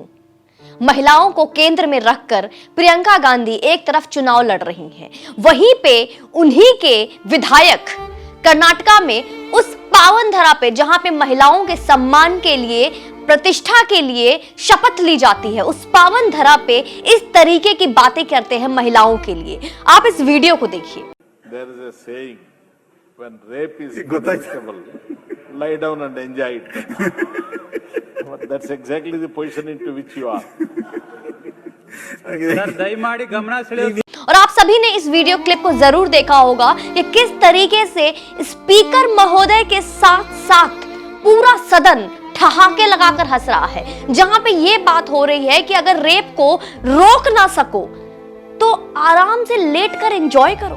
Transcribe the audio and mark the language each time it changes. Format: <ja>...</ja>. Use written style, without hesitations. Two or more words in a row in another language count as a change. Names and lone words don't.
<hi>महिलाओं को केंद्र में रखकर प्रियंका गांधी एक तरफ चुनाव लड़ रही हैं, वहीं पे उन्हीं के विधायक कर्नाटका में उस पावन धरा पे जहां पे महिलाओं के सम्मान के लिए, प्रतिष्ठा के लिए शपथ ली जाती है, उस पावन धरा पे इस तरीके की बातें करते हैं महिलाओं के लिए। आप इस वीडियो को देखिए।</hi> <en>There is a saying, when rape is punishable, lie down and enjoy it. But that's exactly the position into which you are.</en> <kn>ಸರ್ ದಯಮಾಡಿ ಗಮನ ಸೆಳೆಯೋದು।</kn> <hi>और आप सभी ने इस वीडियो क्लिप को जरूर देखा होगा कि किस तरीके से स्पीकर महोदय के साथ साथ पूरा सदन ठहाके लगाकर हंस रहा है, जहां पे ये बात हो रही है कि अगर रेप को रोक ना सको तो आराम से लेटकर एंजॉय करो।</hi>